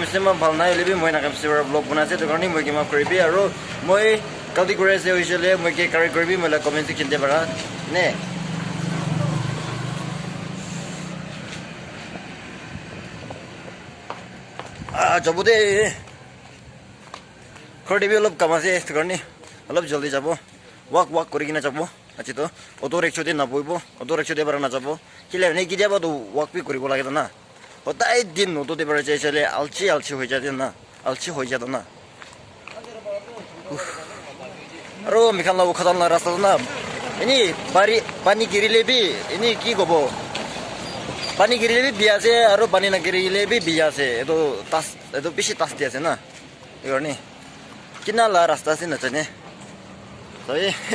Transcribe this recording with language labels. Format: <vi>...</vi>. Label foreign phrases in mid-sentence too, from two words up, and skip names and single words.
<nag>kamse ma bhalna lebi moi na kamse vlog bana se to karni moi ki ma koribi aro moi kaldi kore se hoisele moi ke carry koribi moila</nag> <en>comment section</en> <nag>de bara ne jabode khodi bi olop kamase to karni olop jaldi jabo walk kori kina jabo achi to</nag> <en>auto rickshaw</en> <nag>de na boibo</nag> <en>auto rickshaw</en> <nag>de bara na jabo kile ne ki jabo to walk bi kori ko lage na hotai din auto de bara chaisele alchi hoi jate na alchi hoi jado na aro mikhan la Wokha la rasta na ini pani girile bi ini ki gobo pani girile bi biase aro pani na girile bi biase edo bishi tas diase na yorni kina la rasta sin na chane toi</nag>